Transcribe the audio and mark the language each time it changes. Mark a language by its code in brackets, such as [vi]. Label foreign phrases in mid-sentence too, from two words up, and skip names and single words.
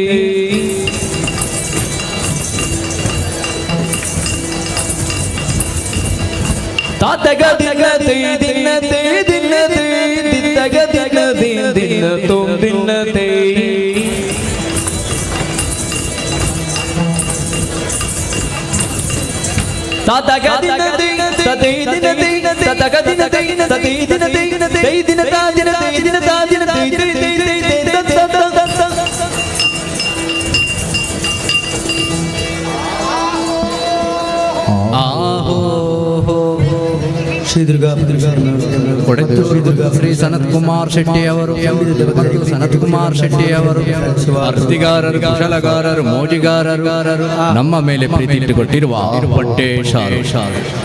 [kn] ತಾತಗ ದಿನತೆ ದಿನತೆ ದಿನತೆ ದಿತ್ತಗ ದಿನತೆ ದಿನ ತುಮ್ ದಿನತೆ ತಾತಗ ದಿನತೆ ತತೆ ದಿನತೆ ತತಗ ದಿನತೆ ತತೆ ದಿನತೆ ತೈ ದಿನತಾ ದಿನತೆ ದಿನತಾ ದಿನತೆ ತೈ ತೈ ತೈ ಶ್ರೀ ದುರ್ಗಾ ಕೊಡೆತ್ತೂರು ಶ್ರೀ ಸನತ್ ಕುಮಾರ್ ಶೆಟ್ಟಿ ಅವರು ಮತ್ತು ಸನತ್ ಕುಮಾರ್ ಶೆಟ್ಟಿ ಅವರು ಅರ್ತಿಗಾರರು ಕುಶಲಗಾರರು ಮೋಜಿಗಾರರು ನಮ್ಮ ಮೇಲೆ ಪ್ರೀತಿ ಇಟ್ಟುಕೊಟ್ಟಿರುವ ಪಟ್ಟೆ ಶಾಲು ಶಾಲು